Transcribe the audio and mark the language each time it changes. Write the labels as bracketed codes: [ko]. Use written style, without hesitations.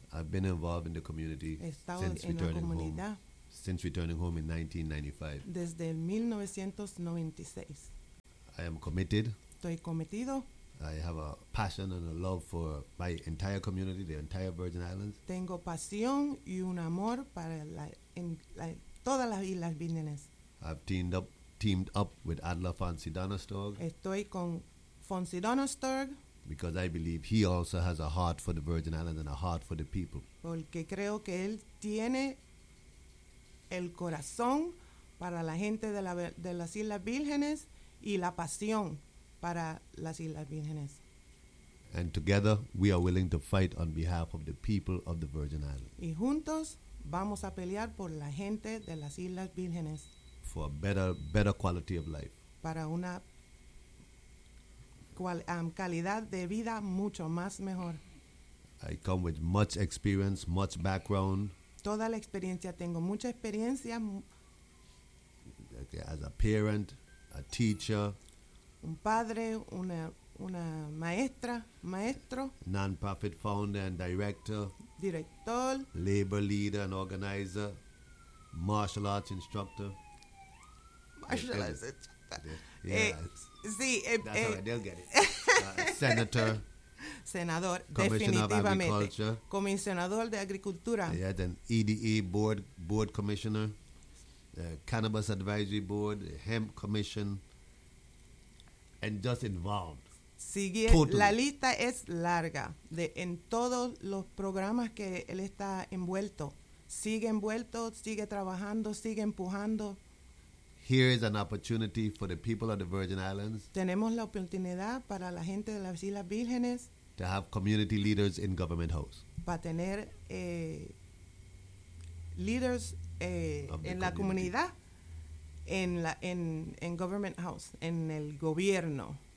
[en] I've been involved in the community since returning home in 1995. [es] Desde el 1996. [en] I am committed. [es] Estoy cometido. [en] I have a passion and a love for my entire community, the entire Virgin Islands. [es] Tengo pasión y un amor para todas las Islas Vírgenes. [en] I've teamed up with Adla Fonsi Donastor. [es] Estoy con Fonsi Donastor. [en] Because I believe he also has a heart for the Virgin Islands and a heart for the people. [es] Porque creo que él tiene el corazón para la gente de las Islas Vírgenes y la pasión para las Islas Vírgenes. [en] And together we are willing to fight on behalf of the people of the Virgin Islands. [es] Y juntos vamos a pelear por la gente de las Islas Vírgenes. [en] For a better quality of life. [es] Para una calidad de vida mucho más mejor. [en] I come with much experience, much background. [es] Toda la experiencia, tengo mucha experiencia. [en] As a parent, a teacher, [es] un padre, una maestro. [en] Non-profit founder and director. [es] Director. [en] Labor leader and organizer. Martial arts instructor. Martial arts instructor. Yeah. That's all right, they'll get it. Senator. [es] senador, definitivamente. Comisionador de Agricultura. [en] Yeah, then EDE board commissioner, Cannabis Advisory Board, Hemp Commission, and just involved. [es] Sigue, [en] totally. [es] La lista es larga de en todos los programas que él está envuelto. Sigue envuelto, sigue trabajando, sigue empujando. [en] Here is an opportunity for the people of the Virgin Islands. [es] Tenemos la oportunidad para la gente de las Islas Vírgenes. [en] To have community leaders in Government House. [es] Para tener leaders en la comunidad, en Government House, en el gobierno.